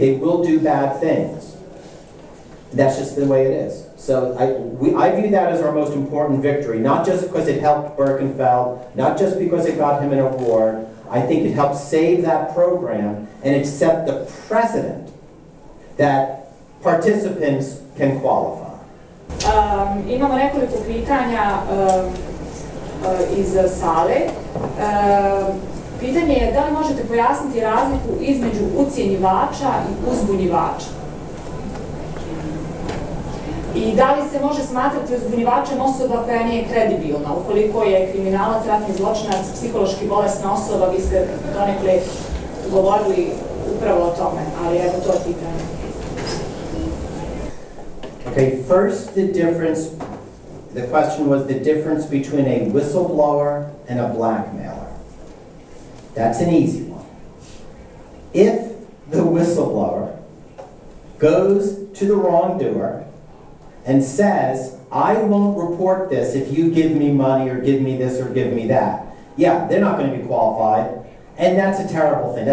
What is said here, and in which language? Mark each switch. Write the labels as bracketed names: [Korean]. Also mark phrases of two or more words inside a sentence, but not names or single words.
[English] They will do bad things. That's just the way it is. So I view that as our most important victory, not just because it helped Birkenfeld, not just because it got him an award. I think it helped save that program, and it set the precedent that participants can qualify. [Bosnian] Imamo nekoliko pitanja iz sale. Pitanje je da li možete pojasniti razliku između ucjenjivača i uzbunjivača? I da li se može smatrati uzbunjivačem osoba koja nije kredibilna? Ukoliko je kriminalac, ratni zločinac, psihološki bolesna osoba, vi ste donekle govorili upravo o tome, ali evo to je pitanje. [English] Okay, first the difference the question was the difference between a whistleblower and a blackmailer. That's an easy one. If the whistleblower goes to the wrongdoer and says, I won't report this if you give me money or give me this or give me that, yeah, they're not going to be qualified, and that's a terrible thing.